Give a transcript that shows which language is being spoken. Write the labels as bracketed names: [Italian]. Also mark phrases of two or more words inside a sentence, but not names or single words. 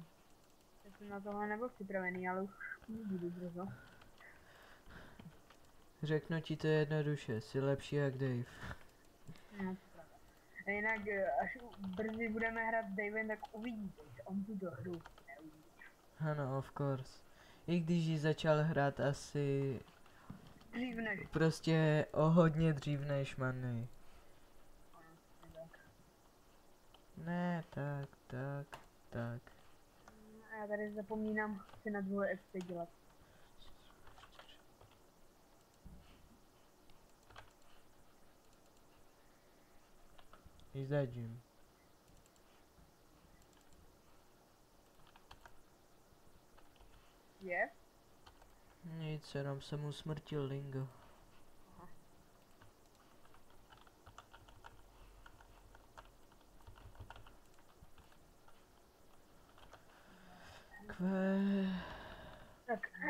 [Czech] Já jsem na tohle nebyl připravený, ale už budu brzo. Řeknu ti to jednoduše, jsi lepší jak Dave. No, to pravda. A jinak, až brzy budeme hrát s Davem, tak uvidíte, že on tu hru neuvidí. Ano, [English] of course. [Czech] I když ji začal hrát asi Dřív než. Prostě o hodně dřív než Manny. Ne, tak. A já tady zapomínám si na dvoj XP dělat. [English] Is that Jim? [Czech] Je? Nic, jenom jsem usmrtil Lingo. Tak.